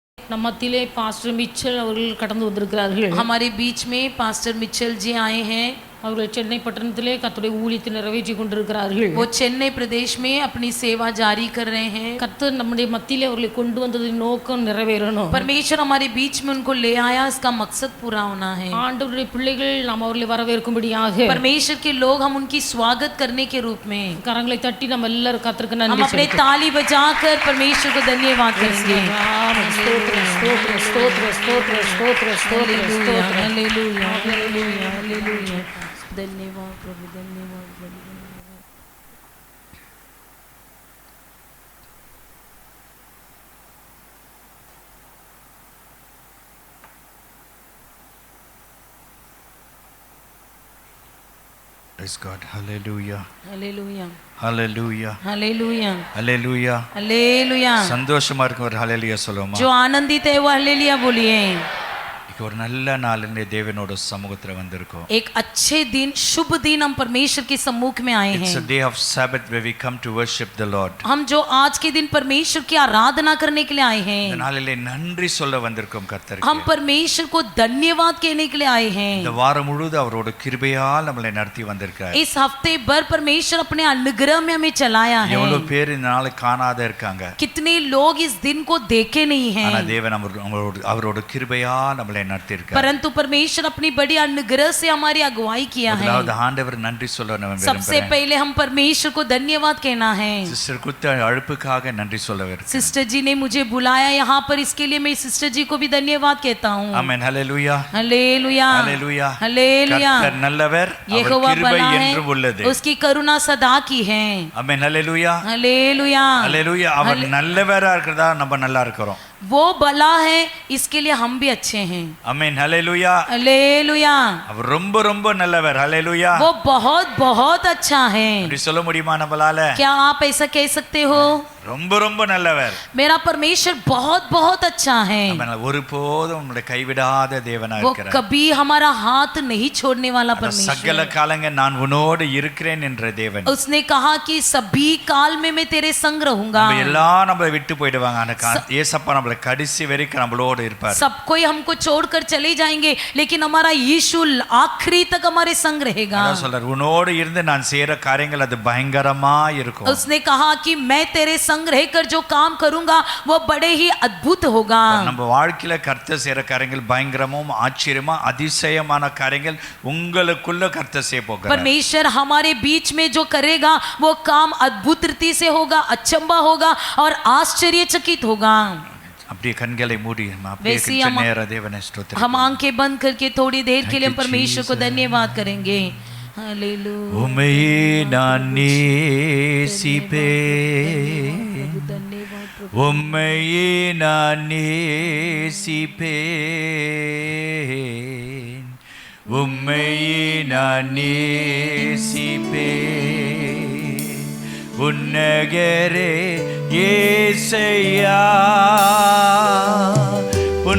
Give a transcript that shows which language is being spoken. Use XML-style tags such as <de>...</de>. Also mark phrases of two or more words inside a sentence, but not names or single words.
<ta>நம்ம மத்தியிலே பாஸ்டர் மிச்சல் அவர்கள் கடந்து வந்திருக்கிறார்கள்.</ta> <hi>हमारे बीच में पास्टर मिचेल जी आए हैं.</hi> <ta>அவர்கள் சென்னை பட்டணத்திலே கர்த்தருடைய ஊழியத்தை நிறைவேற்றி கொண்டிருக்கிறார்கள்.</ta> <hi>वो चेन्नई प्रदेश में अपनी सेवा जारी कर रहे हैं.</hi> <ta>கர்த்தர் நம்முடைய மத்தியிலே அவர்களை கொண்டு வந்ததின் நோக்கம் நிறைவேறணும்.</ta> <hi>परमेश्वर हमारे बीच में उनको ले आया, इसका मकसद पूरा होना है.</hi> <ta>ஆண்டவருடைய பிள்ளைகள் நாம் அவர்களை வரவேற்கும்படியாக</ta> <hi>परमेश्वर के लोग हम उनकी स्वागत करने के रूप में</hi> <ta>கரங்களை தட்டி நம்ம எல்லாரும் கர்த்தருக்கு</ta> <hi>हम</hi> <ta>நன்றி</ta> <hi>अपने ताली बजाकर परमेश्वर को धन्यवाद करेंगे.</hi> <ta>ஸ்தோத்திரம் ஸ்தோத்திரம் ஸ்தோத்திரம் ஸ்தோத்திரம் ஸ்தோத்திரம் ஸ்தோத்திரம் ஸ்தோத்திரம்</ta> <hi>हालेलुया हालेलुया हालेलुया. धन्यवाद प्रभु, धन्यवाद प्रभु.</hi> <en>Praise God. Hallelujah.</en> <hi>हालेलुया</hi> <en>Hallelujah.</en> <hi>हालेलुया</hi> <en>Hallelujah.</en> <hi>हालेलुया.</hi> <ta>சந்தோஷமா இருக்கு ஒரு ஹalleluya சொல்லுமா.</ta> <hi>जो आनंदित है वो हालेलुया बोलिए.</hi> <ta>ஒரு நல்ல நாளிலே தேவனோட சமூகத்துல வந்திருக்கோம்.</ta> <hi>एक अच्छे दिन, शुभ दिन हम परमेश्वर के सम्मुख में आए हैं.</hi> <en>It's a day of Sabbath where we come to worship the Lord.</en> <hi>हम जो आज के दिन परमेश्वर की आराधना करने के लिए आए हैं.</hi> <ta>இந்த நாளிலே நன்றி சொல்ல வந்திருக்கோம் கர்த்தருக்கு.</ta> <hi>हम परमेश्वर को धन्यवाद कहने के लिए आए हैं.</hi> <ta>இந்த வாரம் முழுவதும் அவரோட கிருபையால் நம்மளை நடத்தி வந்திருக்கார்.</ta> <hi>इस हफ्ते भर परमेश्वर अपने अनुग्रह में हमें चलाया है.</hi> <ta>எவ்வளவு பேர் இந்த நாளை காணாத இருக்காங்க.</ta> <hi>कितने लोग इस दिन को देखे नहीं हैं.</hi> <ta>ஆனா தேவன் அவரோட கிருபையால் நம்மளை நடத்தி இருக்கார்.</ta> <hi>परंतु परमेश्वर अपनी बड़ी अनुग्रह से हमारी अगुवाई किया है.</hi> <ta>முதலாவது ஆண்டவர் நன்றி சொல்ல நான் விரும்புகிறேன்.</ta> <hi>सबसे पहले हम परमेश्वर को धन्यवाद कहना है.</hi> <ta>சிஸ்டர் குத்த அழைப்புக்காக நன்றி சொல்ல விரும்புகிறேன்.</ta> <hi>सिस्टर जी ने मुझे बुलाया यहाँ पर, इसके लिए मैं सिस्टर जी को भी धन्यवाद कहता हूँ.</hi> <ta>ஆமென். ஹalleluya.</ta> <hi>हालेलुया</hi> <ta>ஹalleluya.</ta> <hi>हालेलुया.</hi> <ta>கர்த்தர் நல்லவர், அவர்</ta> <hi>यहोवा</hi> <ta>கிருபை</ta> <hi>भला</hi> <ta>என்றும்</ta> <hi>है,</hi> <ta>உள்ளது.</ta> <hi>उसकी करुणा सदा की है.</hi> <ta>ஆமென். ஹalleluya.</ta> <hi>हालेलुया</hi> <ta>ஹalleluya. அவர் நல்லவரா இருக்கிறதா நம்ம நல்லா இருக்கிறோம்.</ta> <hi>वो भला है, इसके लिए हम भी अच्छे हैं.</hi> <ta>ஆமென். ஹalleluya.</ta> <hi>हालेलुया.</hi> <ta>அவர் ரொம்ப ரொம்ப நல்லவர். ஹalleluya.</ta> <hi>वो बहुत बहुत अच्छा है.</hi> <ta>அப்படி சொல்ல முடியுமா நம்மளால?</ta> <hi>क्या आप ऐसा कह सकते हो?</hi> <ta>ரொம்ப ரொம்ப நல்லவர்.</ta> <hi>मेरा परमेश्वर बहुत बहुत अच्छा है.</hi> <ta>ஆமென். ஒருபோதும் நம்மளை கைவிடாத தேவனா</ta> <hi>वो</hi> <ta>இருக்கிறார்.</ta> <hi>कभी हमारा हाथ नहीं छोड़ने वाला परमेश्वर.</hi> <ta>சகல காலங்கள் நான் உன்னோடு இருக்கிறேன் என்ற தேவன்.</ta> <hi>उसने कहा कि सभी काल में मैं तेरे संग रहूंगा.</hi> <ta>நம்ம எல்லாம் நம்மளை விட்டு போயிடுவாங்க, ஆனா ஏசப்பா நம்மளை கடைசி வரைக்கும் நம்மளோடு இருப்பார்.</ta> <hi>सब कोई हमको छोड़कर चले जाएंगे, लेकिन हमारा यीशु आखिरी तक हमारे संग रहेगा.</hi> <ta>அதான் சொல்றார், உன்னோடு இருந்து நான் செய்யற காரியங்கள் அது பயங்கரமா இருக்கும்.</ta> <hi>उसने कहा कि मैं तेरे संग रहकर जो काम करूंगा वो बड़े ही अद्भुत होगा.</hi> <ta>நம்ம வாழ்க்கையில கர்த்தர் செய்யற காரியங்கள் பயங்கரமும் ஆச்சரியமா அதிசயமான காரியங்கள் உங்களுக்குள்ள கர்த்தர் செய்ய போகிறார்.</ta> <hi>परमेश्वर हमारे बीच में जो करेगा वो काम अद्भुत रीति से होगा, अचंबा होगा और आश्चर्यचकित होगा.</hi> <ta>அப்படியே கண்களை மூடி அப்படியே</ta> <hi>वैसे</hi> <ta>கொஞ்ச நேரம் தேவனை ஸ்தோத்திரம்.</ta> <hi>हम आंखें बंद करके थोड़ी देर के लिए हम परमेश्वर को धन्यवाद करेंगे. हालेलुया.</hi> <ta>உம்மையே நான் நேசிப்பேன், உம்மையே நான் நேசிப்பேன், உம்மையே நான் நேசிப்பேன், உன்னகரே ஏசையா உன்</ta>